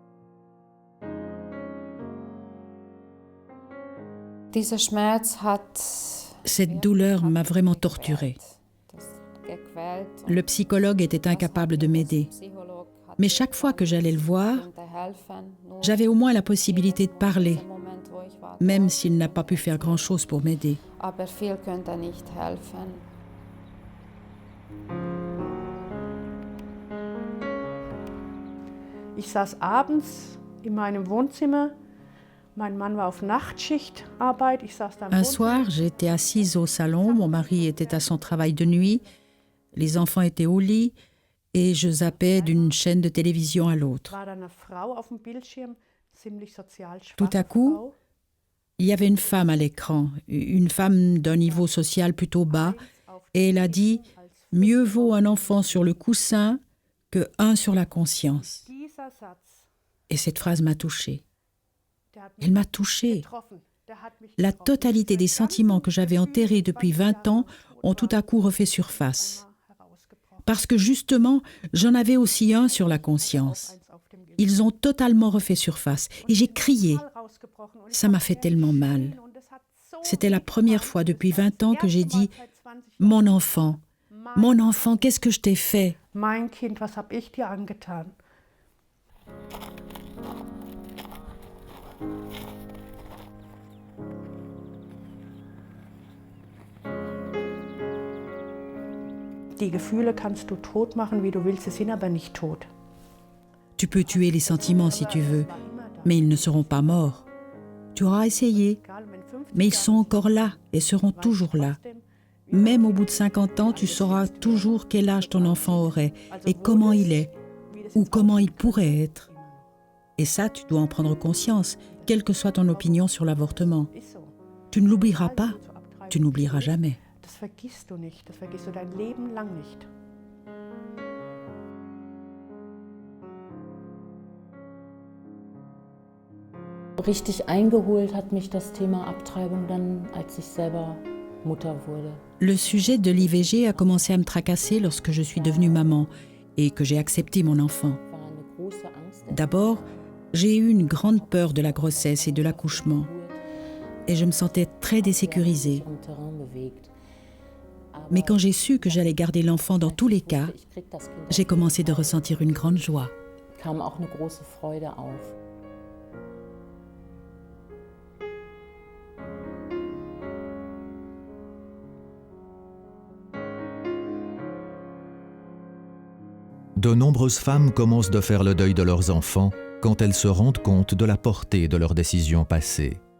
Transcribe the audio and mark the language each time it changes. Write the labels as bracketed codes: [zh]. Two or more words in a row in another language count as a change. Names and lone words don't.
[fr] Cette douleur m'a vraiment torturée. Le psychologue était incapable de m'aider. Mais chaque fois que j'allais le voir, j'avais au moins la possibilité de parler, même s'il n'a pas pu faire grand-chose pour m'aider. [de] Ich saß abends in meinem Wohnzimmer. Mein Mann war auf Nachtschichtarbeit. Ich saß da im [fr] Un [de] Wohnzimmer. [fr] soir, j'étais assise au salon, mon mari était à son travail de nuit, les enfants étaient au lit et je zappais d'une chaîne de télévision à l'autre. [de] War da eine Frau auf dem Bildschirm, ziemlich sozial [fr] Tout à [de] schwache [fr] coup, [de] Frau. [fr] il y avait une femme à l'écran, une femme d'un niveau social plutôt bas, et elle a dit « Mieux vaut un enfant sur le coussin que un sur la conscience ». [de] Dieser Satz, [fr] Et cette phrase m'a touchée. [de] der hat [fr] Elle [de] mich [fr] m'a touchée. [de] getroffen. Der hat mich [fr] La [de] getroffen. [fr] totalité des sentiments que j'avais enterrés depuis 20 ans ont tout à coup refait surface. [de] Herausgebrochen. [fr] Parce que justement, j'en avais aussi un sur la conscience. [de] Eins auf dem Gewissen. [fr] Ils ont totalement refait surface. Et j'ai crié. [de] Rausgebrochen. Und ich [fr] Ça [de] hab [fr] m'a fait tellement mal. [de] geschrien und es hat so [fr] C'était la première fois depuis 20 ans que j'ai dit « Mon Mon enfant, qu'est-ce que je t'ai fait ?» [de] Mein Kind, was hab ich dir angetan? Die Gefühle kannst du tot machen, wie du willst, sie sind aber nicht tot. [fr] Tu peux tuer les sentiments si tu veux, mais ils ne seront pas morts. Tu auras essayé, [de] Egal, wenn 50 [fr] mais ils sont encore là et seront toujours là. Même au bout de 50 ans, tu sauras toujours quel âge ton enfant aurait et comment il est, ou comment il pourrait être. Et ça, tu dois en prendre conscience, quelle que soit ton opinion sur l'avortement. [de] Ist so. [fr] Tu ne l'oublieras pas, tu n'oublieras jamais. [de] Das vergisst du nicht, das vergisst du dein Leben lang nicht. Richtig eingeholt hat mich das Thema Abtreibung dann, als ich selber Mutter wurde. [fr] Le sujet de l'IVG a commencé à me tracasser lorsque je suis devenue maman et que j'ai accepté mon enfant. [de] War eine große Angst. [fr] D'abord, j'ai eu une grande peur de la grossesse et de l'accouchement. Et je me sentais très désécurisée. [de] Im Terrain bewegt. [fr] Mais quand j'ai su que j'allais garder l'enfant dans tous les cas, [de] Ich krieg das Kind. [fr] j'ai commencé de ressentir une grande joie. [de] Kam auch eine große Freude auf. [fr] De nombreuses femmes commencent de faire le deuil de leurs enfants quand elles se rendent compte de la portée de leurs décisions passées.